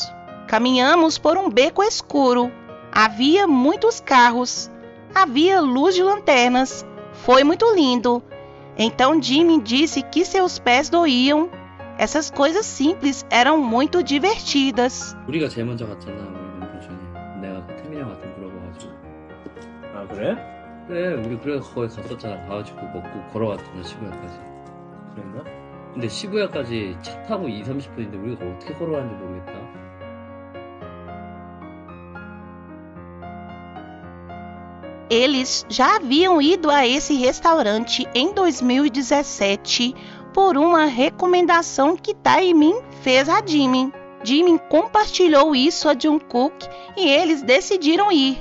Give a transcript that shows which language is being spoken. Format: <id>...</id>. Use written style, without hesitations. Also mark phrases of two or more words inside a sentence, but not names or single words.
<pt>Caminhamos por um beco escuro. Havia muitos carros. Havia luz de lanternas. Foi muito lindo. Então Jimin disse que seus pés doíam. Essas coisas simples eram muito divertidas.</pt> <ko>우리가 제일 먼저 갔잖아, 우리 멤버 중에. 내가 그 태민이랑 같은 물어봐가지고. 아, 그래? 그래, 우리 그래서 거기 갔었잖아. 가가지고 먹고 걸어갔잖아, 시부야까지. 그랬나? 근데 시부야까지 차 타고 20-30분인데 우리가 어떻게 걸어갔는지 모르겠다.</ko> <pt>Eles já haviam ido a esse restaurante em 2017 por uma recomendação que Taemin fez a Jimin. Jimin compartilhou isso a Jungkook e eles decidiram ir.</pt>